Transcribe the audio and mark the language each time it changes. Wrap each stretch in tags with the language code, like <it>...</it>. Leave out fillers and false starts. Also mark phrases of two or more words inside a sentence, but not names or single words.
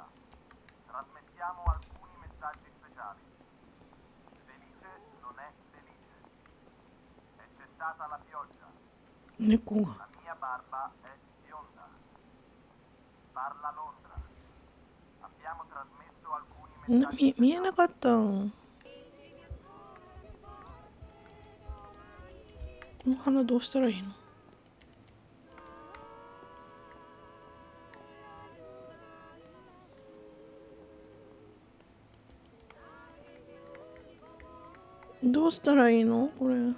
<it>Trasmettiamo alcuni messaggi speciali. Felice non è felice. È cessata la pioggia.</it> <ja>猫が</ja> <it>La mia barba è bionda. Parla Londra. Abbiamo trasmesso alcuni messaggi</it> <ja>見えなかったん。この花どうしたらいいの？どうしたらいいのこれ。</ja>